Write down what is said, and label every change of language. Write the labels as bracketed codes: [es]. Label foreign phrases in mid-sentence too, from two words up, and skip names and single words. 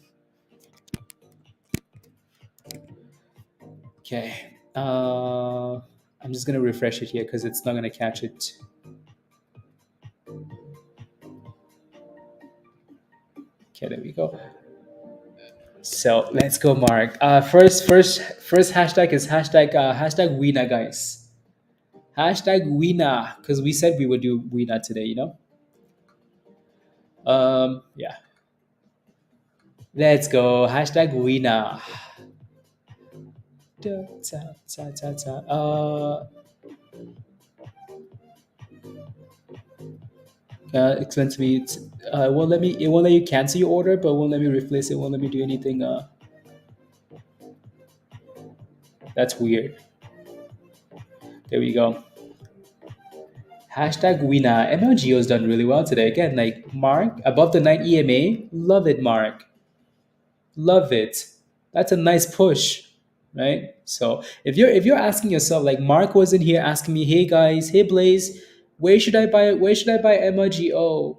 [en] Okay. I'm just gonna refresh it here because it's not gonna catch it. Okay, there we go. So let's go, Mark. First hashtag is hashtag WENA, guys. Hashtag WENA, because we said we would do WENA today. Yeah. Let's go. Hashtag WENA. Da, ta, ta, ta, ta. Explain to me. It won't let me. It won't let you cancel your order, but it won't let me replace it. It won't let me do anything. That's weird. There we go. Hashtag WENA. MLGO's done really well today. Again, like Mark above the 9 EMA. Love it, Mark. Love it. That's a nice push, right? So if you're asking yourself, like Mark wasn't here asking me, hey guys, hey Blaze, where should I buy MLGO?